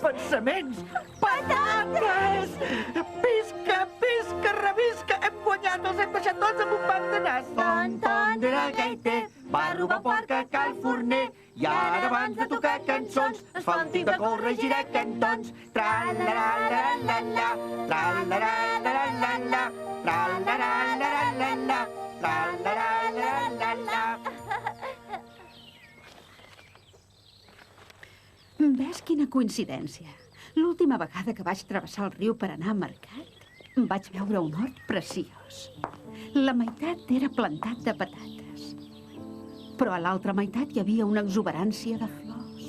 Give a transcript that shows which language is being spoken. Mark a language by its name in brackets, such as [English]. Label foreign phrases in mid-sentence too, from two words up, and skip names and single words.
[Catalan] pensaments! Patates! Pisca, pisca, revisca! Hem guanyat, els hem deixat tots amb un pam de nas! Ton, ton, de la gaiter, va robar porca cal forner, i ara abans de tocar cançons es fa un tip de córrer i girar cantons. Tra-la-la-la-la-la, tra-la-la-la-la-la, tra-la-la-la-la-la, tra-la-la-la-la-la. Ves quina coincidència. L'última vegada que vaig travessar el riu per anar a mercat, vaig veure un hort preciós. La meitat era plantat de patates, però a l'altra meitat hi havia una exuberància de flors.